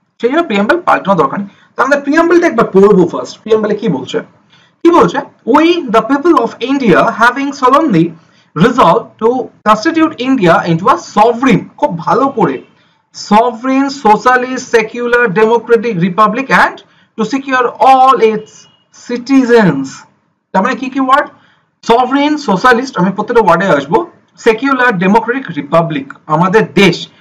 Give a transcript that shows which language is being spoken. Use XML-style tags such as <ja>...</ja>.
<bn>সেই জন্য প্রিয়াম্বল পাল্টানো দরকার নেই। তাহলে প্রিয়াম্বলটা একবার পড়বো ফার্স্ট। প্রিয়াম্বলে কি বলছে?</bn> <en>we the people of India having solemnly resolved to constitute India into a sovereign,</en> <bn>খুব ভালো করে,</bn> <en>sovereign, socialist, secular, democratic republic, and to secure all its citizens.</en> <bn>তার মানে কি ওয়ার্ড? সভরেন, সোশ্যালিস্ট, আমি প্রত্যেকটা ওয়ার্ডে আসবো, সেকুলার, ডেমোক্রেটিক, রিপাবলিক, আমাদের দেশ।</bn>